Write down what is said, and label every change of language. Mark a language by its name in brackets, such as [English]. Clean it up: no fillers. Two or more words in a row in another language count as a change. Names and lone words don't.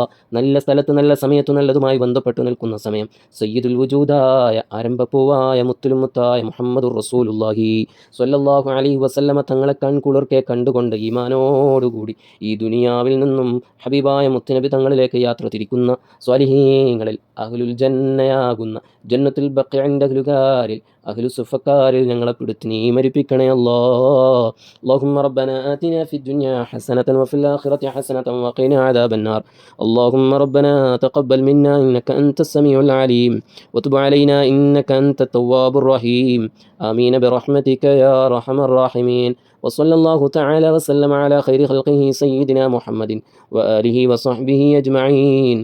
[Malayalam] നല്ല സ്ഥലത്ത് നല്ല സമയത്ത് നല്ലതുമായി ബന്ധപ്പെട്ട് നിൽക്കുന്ന സമയം സയ്യിദുൽ വജൂദായ ആരംഭപ്പൂവായ മുത്തുലും മുത്തായ [Arabic] محمد رسول الله صلى الله عليه وسلم [Malayalam] തങ്ങളെ കൺകുളിർക്കെ കണ്ടുകൊണ്ട് ഈമാനോടുകൂടി ഈ ദുനിയാവിൽ നിന്നും ഹബീബായ മുത്തുനബി തങ്ങളിലേക്ക് യാത്ര തിരിക്കുന്ന സ്വാലിഹീങ്ങളിൽ അഹ്ലുൽ ജന്നയാകുന്ന ജന്നത്തുൽ ബഖീഇന്റെ അഹ്ലുകാരിൽ അഹ്ലു സുഫക്കാരിൽ ഞങ്ങളെ പിടുത്തി നീ മരിപ്പിക്കണേ അല്ലാ. [Arabic] اللهم ربنا آتنا في الدنيا حسنة وفي الآخرة حسنة وقنا عذاب النار. اللهم ربنا تقبل منا إنك أنت السميع العليم وتب علينا إنك أنت التواب الرحيم. آمين برحمتك يا أرحم الراحمين. وصلى الله تعالى وسلم على خير خلقه سيدنا محمد وآله وصحبه أجمعين.